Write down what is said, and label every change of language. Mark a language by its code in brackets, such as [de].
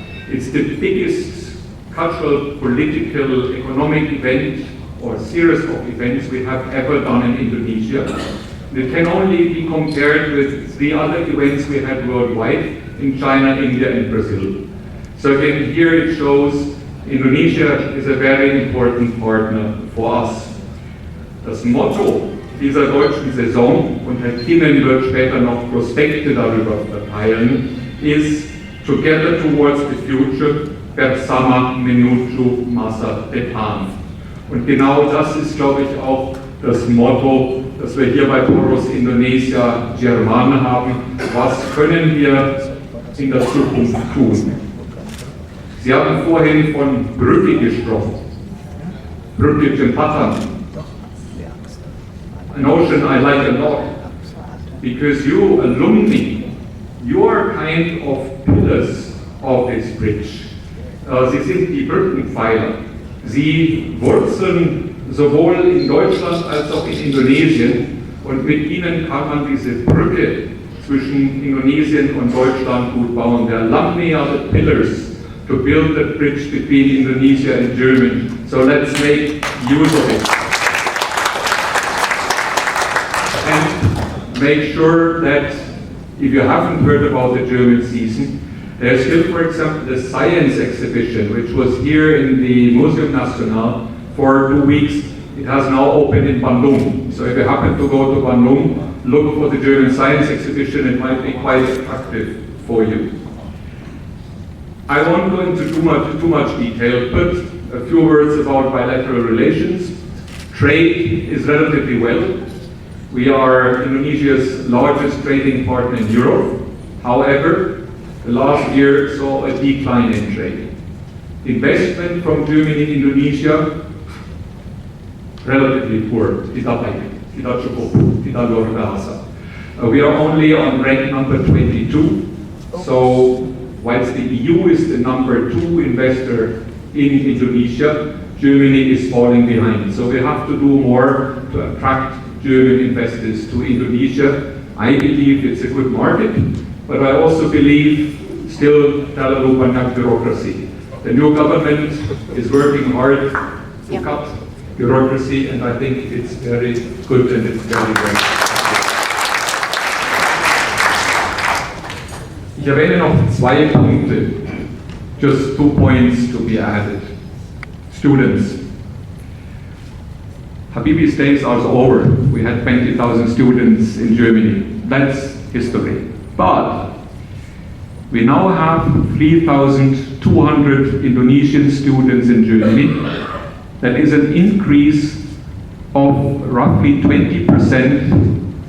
[en] It's the biggest cultural, political, economic event or series of events we have ever done in Indonesia. It can only be compared with the other events we had worldwide in China, India and Brazil. So again, here it shows Indonesia is a very important partner for us. [de] Das Motto dieser deutschen Saison, und Herr Kinnen wird später noch Prospekte darüber verteilen, ist [en] Together towards the future, [id] bersama menuju masa depan. [de] Und genau das ist, glaube ich, auch das Motto, das wir hier bei Poros Indonesia-Jerman haben. Was können wir in der Zukunft tun? Sie haben vorhin von Brücke gesprochen. Brücke Jembatan. [en] A notion I like a lot, because you alumni, you are kind of pillars of this bridge. [de] Sie sind die Brückenpfeiler. Sie wurzeln sowohl in Deutschland als auch in Indonesien, und mit ihnen kann man diese Brücke zwischen Indonesien und Deutschland gut bauen. [en] The alumni are the pillars to build the bridge between Indonesia and Germany. So let's make use of it. And make sure that if you haven't heard about the German season, there's still, for example, the science exhibition, which was here in the Museum Nacional for 2 weeks. It has now opened in Bandung. So if you happen to go to Bandung, look for the German Science Exhibition. It might be quite attractive for you. I won't go into too much detail, but a few words about bilateral relations. Trade is relatively well. We are Indonesia's largest trading partner in Europe. However, the last year saw a decline in trade. Investment from Germany in Indonesia, relatively poor. [id] Tidak baik, tidak cukup, tidak luar biasa. [en] We are only on rank number 22. So, whilst the EU is the number 2 investor in Indonesia, Germany is falling behind. So we have to do more to attract German investors to Indonesia. I believe it's a good market, but I also believe still [id] terlalu banyak [en] bureaucracy. The new government is working hard to cut bureaucracy, and I think it's very good and it's very great. [de] Ich erwähne noch 2 Punkte, [en] just 2 points to be added. Students. Habibi's days are over. We had 20,000 students in Germany. That's history. But we now have 3,200 Indonesian students in Germany. That is an increase of roughly 20%.